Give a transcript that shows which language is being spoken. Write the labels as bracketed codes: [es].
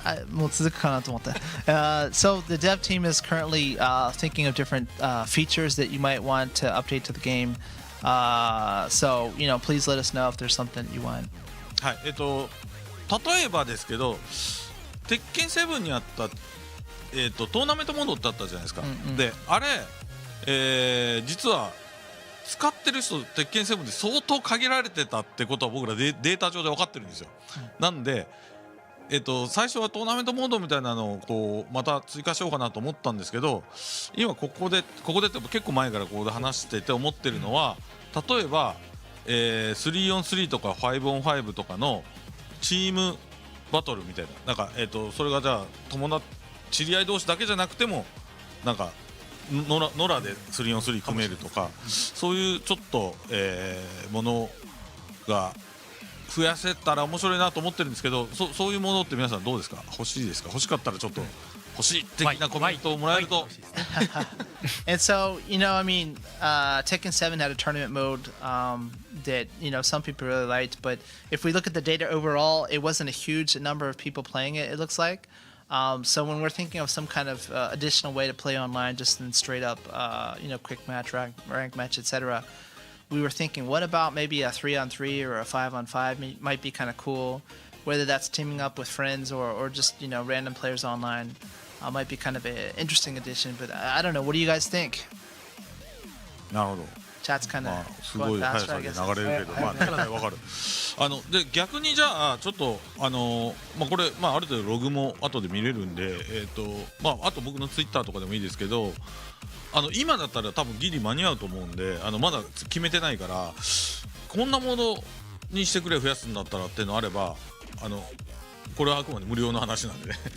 [ja] もう続くかなと思った。 [en] So the dev team is currently thinking of different features that you might want to update to the game. So please let us know if there's something you want. [ja] はい。例えばですけど、鉄拳7にあった、トーナメントモードってあったじゃないですか。で、あれ、実は使ってる人鉄拳7で相当限られてたってことは僕らデータ上で分かってるんですよ。なんで、最初はトーナメントモードみたいなのをこうまた追加しようかなと思ったんですけど、今ここでって結構前からここで話してて思ってるのは、例えば、3on3 とか 5on5 とかのチームバトルみたいな、なんか、それがじゃあ知り合い同士だけじゃなくてもなんか野良で 3on3 組めるとか、そういうちょっと、ものが増やせたら面白いなと思ってるんですけど、そういうものって皆さんどうですか？欲しいですか？欲しかったらちょっと欲しい的なコメントをもらえると。 [en] And so, Tekken 7 had a tournament mode that, some people really liked. But if we look at the data overall, it wasn't a huge number of people playing it, it looks like. So when we're thinking of some kind of additional way to play online, just in straight up, quick match, rank match, etc., we were thinking, what about maybe a 3on3 or a 5on5 might be kind of cool. Whether that's teaming up with friends or just, random players online. Might be kind of an interesting addition, but I don't know. What do you guys think? [ja] なるほど。 [en] Chat's kind of [ja] すごい速さで流れるけど、まあ大体わかる。で逆にじゃあちょっとこれある程度ログも後で見れるんで、あと僕のツイッターとかでもいいですけど、今だったら多分ギリ間に合うと思うんで、まだ決めてないから、こんなものにしてくれ増やすんだったらっていうのあれば、これはあくまで無料の話なんでね。